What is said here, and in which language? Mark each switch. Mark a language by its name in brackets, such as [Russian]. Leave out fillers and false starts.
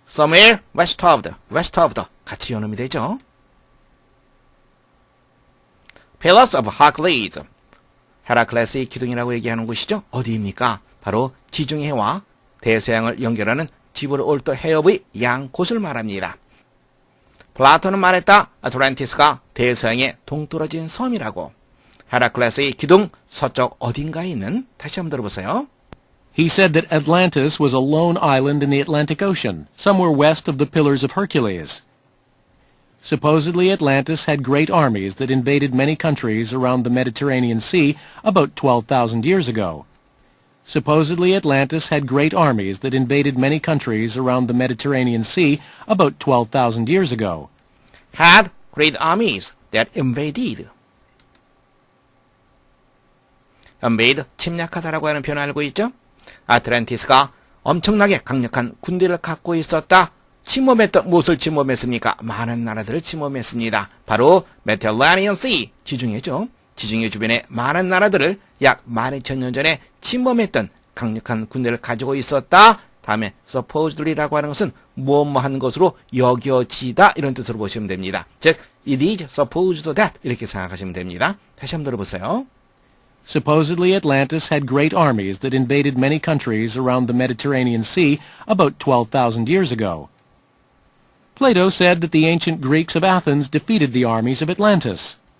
[English] somewhere west of the [Korean] 같이 연음이 되죠. [English] Pillars of Hercules. [Korean] 헤라클레스의 기둥이라고 얘기하는 곳이죠. 어디입니까? 바로 지중해 해와 대서양을 연결하는 지브롤터 해협의 양곳을 말합니다. 플라톤은 말했다. 아틀란티스가 대서양의 동떨어진 섬이라고. 헤라클레스의 기둥 서쪽 어딘가에 있는, 다시 한번 들어보세요. [English] He said that Atlantis was a lone island in the Atlantic Ocean, somewhere west of the Pillars of Hercules. Supposedly Atlantis had great armies that invaded many countries around the Mediterranean Sea about 12,000 years ago. Supposedly Atlantis had great armies that invaded many countries around the Mediterranean Sea about 12,000 years ago. Had great armies that invaded. [Korean] invade, 침략하다라고 하는 표현을 알고 있죠? 아틀란티스가 엄청나게 강력한 군대를 갖고 있었다. 침범했던, 무엇을 침범했습니까? 많은 나라들을 침범했습니다. 바로 메디터레니언 씨, 지중해죠. 지중해 주변에 많은 나라들을 약 12,000년 전에 침범했던 강력한 군대를 가지고 있었다. 다음에 supposedly라고 하는 것은 뭐뭐한 것으로 여겨지다, 이런 뜻으로 보시면 됩니다. 즉, [English] it is supposed that [Korean] 이렇게 생각하시면 됩니다. 다시 한번 들어보세요. [English] Supposedly Atlantis had great armies that invaded many countries around the Mediterranean Sea about 12,000 years ago. Plato said that the ancient Greeks of Athens defeated the armies of Atlantis.